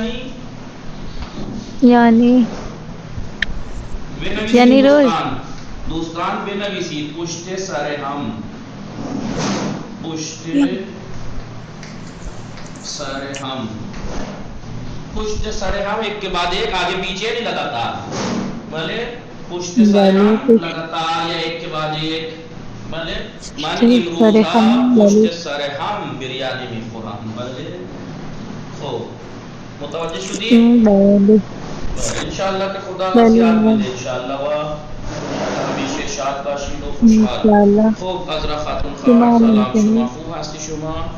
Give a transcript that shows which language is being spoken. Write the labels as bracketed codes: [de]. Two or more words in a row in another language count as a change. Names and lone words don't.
[ur] یعنی یعنی [fa] روز. دوستان بنویسید پشت سر هم. پشت سر هم [ur] ایک کے بعد ایک آگے پیچھے نہیں لگاتار. بھلے [fa] پشت سر ہم [ur] لگاتار یا ایک کے بعد ایک. [fa] بھلے من امروز پشت سر هم بریانی میخورم. بله خب متوجه شدید؟ بله انشاءاللہ که خدا نصیحت میده انشاءاللہ و همیشه شاد باشید و خوشحال. انشاءالله. خب عذرا خاتون خواهر سلام، شما خوب هستی شما؟